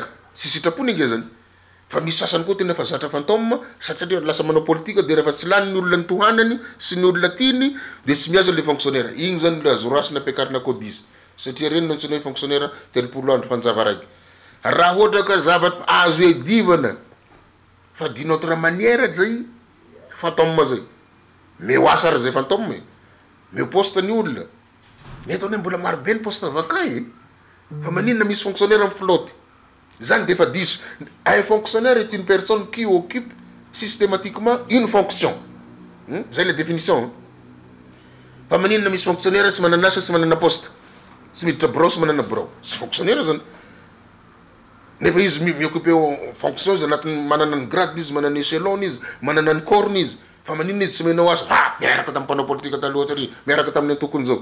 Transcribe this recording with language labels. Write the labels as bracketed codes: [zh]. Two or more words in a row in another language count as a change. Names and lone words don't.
[mg] Tsy sitrapony inge zany. Fa misy sasany koa tena fa zatra fantôme satria lasa manao politika dia rehefa tsy lany ny olona nitohanany sy ny olona tiany dia tsy miasa [fr] le fonctionnaire. [mg] Igny zany le azorasina ampiakarina codise. Satria reny no antsoina hoe fonctionnaire 30 andro fanjava raiky. Raha ohatra ka zavatra azo edivana fa [fr] d'une autre manière [mg] zay fantôme zay. Meo asa zay fantôme. Meo poste ny olona. Neto hoe mbola maro be ny [fr] poste vacant. [mg] Fa maninona misy fonctionnaire amin'ny flotte. Zany defa diso. [fr] Un fonctionnaire est une personne qui occupe systématiquement une fonction. Zay la définition. [mg] Fa maninona misy fonctionnaire sy manana asa sy manana poste. Sy miditra bureau sy manana bureau. Sy fonctionnaire zany. Nefa izy mi-occuper fonction izy anatin'ny manana ny grade izy, manana ny échelon izy, manana ny corne izy. Fa maninona izy tsy menao asa. Miaraka tamin'ny mpanao politika taloha tary, miaraka tamin'ny antokony zao.